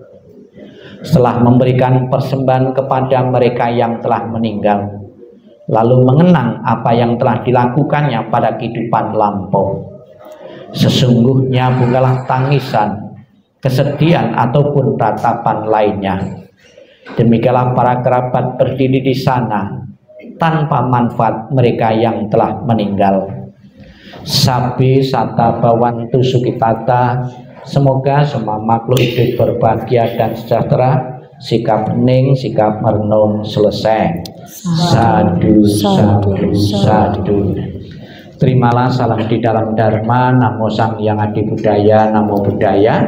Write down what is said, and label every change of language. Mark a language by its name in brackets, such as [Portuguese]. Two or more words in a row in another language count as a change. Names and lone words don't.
[Indonesian] Setelah memberikan persembahan kepada mereka yang telah meninggal, lalu mengenang apa yang telah dilakukannya pada kehidupan lampau, sesungguhnya bukanlah tangisan, kesedihan ataupun ratapan lainnya. Demikianlah para kerabat berdiri di sana tanpa manfaat mereka yang telah meninggal. [Pali] Sabi sata bawantu sukitata. [Indonesian] Semoga semua makhluk hidup berbahagia dan sejahtera. Sikap hening, sikap merenung selesai. [Pali] Sadu, sadu, sadu. [Indonesian] Terimalah salam di dalam Dharma. Namo Sang Hyang Adi Budaya, [Pali] Namo Buddhaya.